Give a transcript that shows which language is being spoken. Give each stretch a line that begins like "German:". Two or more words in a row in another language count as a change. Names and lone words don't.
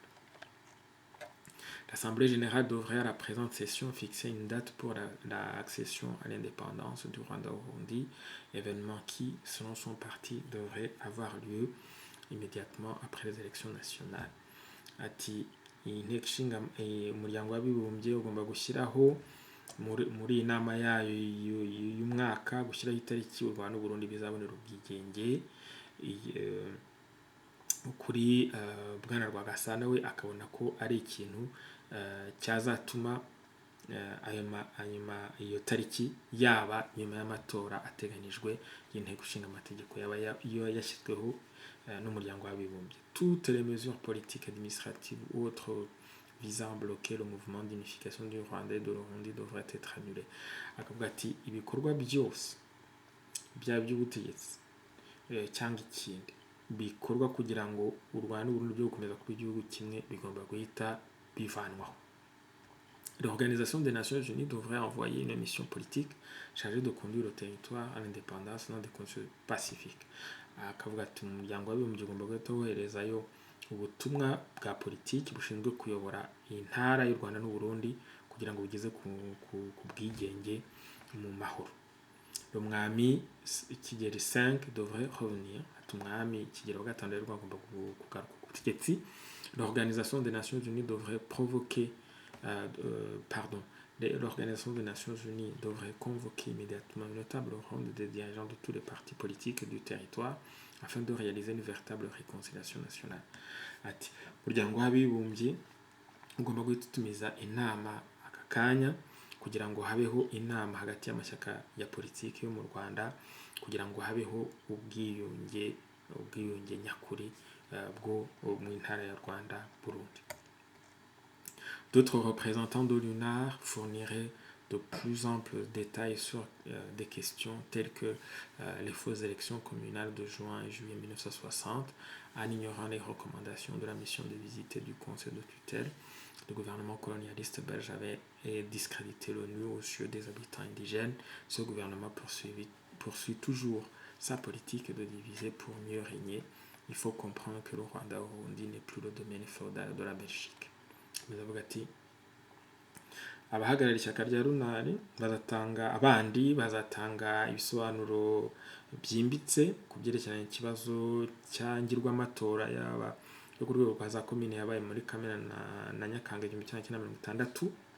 French: L'Assemblée générale devrait à la présente session fixer une date pour l'accession à l'indépendance du Rwanda au Burundi, événement qui, selon son parti, devrait avoir lieu immédiatement après les élections nationales.
Kinyarwanda: Ati umuryango w'abibumbye ugomba gushyiraho muri inama yayo y'umwaka gushyiraho itariki u Rwanda n'Uburundi bizabonera ubwigenge. Kuri Bwana Rwagasana we akabona ko ari ikintu cyazatuma iyo tariki yaba nyuma y'amatora ateganijwe y'inteko ishinga amategeko yaba yashyizweho n'umuryango w'abibumbye.
French: Toutes les mesures politiques, administratives ou autres visant à bloquer le mouvement d'unification du Rwanda et de l'Urundi devraient être annulées.
Kinyarwanda: Akavuga ati ibikorwa byose byaba by'ubutegetsi cyangwa ikindi bikorwa kugira ngo u Rwanda n'Uburundi byo gukomeza kuba igihugu kimwe bigomba guhita bivanwaho.
French: L'Organisation des Nations Unies devrait envoyer une mission politique chargée de conduire le territoire à l'indépendance dans des conditions pacifiques.
Kinyarwanda: Akavuga ati umuryango w'abibumbye ugomba guhita woherezayo ubutumwa bwa politiki bushinzwe kuyobora intara y'u Rwanda n'Uburundi kugira ngo bigeze ku bwigenge mu mahoro.
French: Umwami Kigeli V devrait revenir.
Kinyarwanda: Ati umwami Kigeli V agomba kugaruka ku butegetsi.
French: L'Organisation des Nations Unies devrait l'Organisation des Nations Unies devrait convoquer immédiatement une table ronde des dirigeants de tous les partis politiques du territoire afin de réaliser une véritable réconciliation nationale.
Kinyarwanda: Ati umuryango w'abibumbye ugomba gutumiza inama aka kanya kugira ngo habeho inama hagati y'amashyaka ya politiki yo mu Rwanda kugira ngo habeho ubwiyunge nyakuri bwo mu ntara ya Rwanda Burundi.
French: D'autres représentants de l'UNAR fourniraient de plus amples détails sur des questions telles que les fausses élections communales de juin et juillet 1960, en ignorant les recommandations de la mission de visite du Conseil de tutelle. Le gouvernement colonialiste belge avait discrédité l'ONU aux yeux des habitants indigènes. Ce gouvernement poursuit toujours sa politique de diviser pour mieux régner. Il faut comprendre que le Rwanda-Burundi n'est plus le domaine féodal de la Belgique.
Kinyarwanda: Bizavuga ati abahagarariye ishyaka rya runari bazatanga ibisobanuro byimbitse ku byerekeranye n'ikibazo cyangirwamatora yaba yo ku rwego rwa za komine yabaye muri Kamena na Nyakanga 1960.